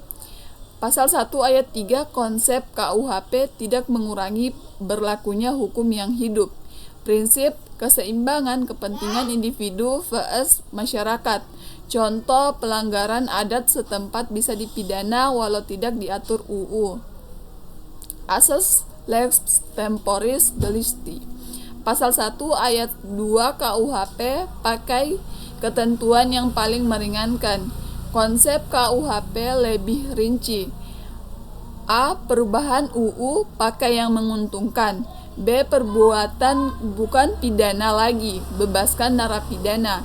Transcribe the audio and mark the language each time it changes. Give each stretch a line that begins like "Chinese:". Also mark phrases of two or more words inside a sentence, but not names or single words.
Indonesian: Pasal 1 ayat 3 konsep KUHP tidak mengurangi berlakunya hukum yang hidup. Prinsip, keseimbangan kepentingan individu vs masyarakat. Contoh, pelanggaran adat setempat bisa dipidana walau tidak diatur UU.
Latin: Asas lex temporis delicti.
Indonesian: Pasal 1 ayat 2 KUHP pakai ketentuan yang paling meringankan. Konsep KUHP lebih rinci. A. Perubahan UU pakai yang menguntungkan. B. Perbuatan bukan pidana lagi, bebaskan narapidana.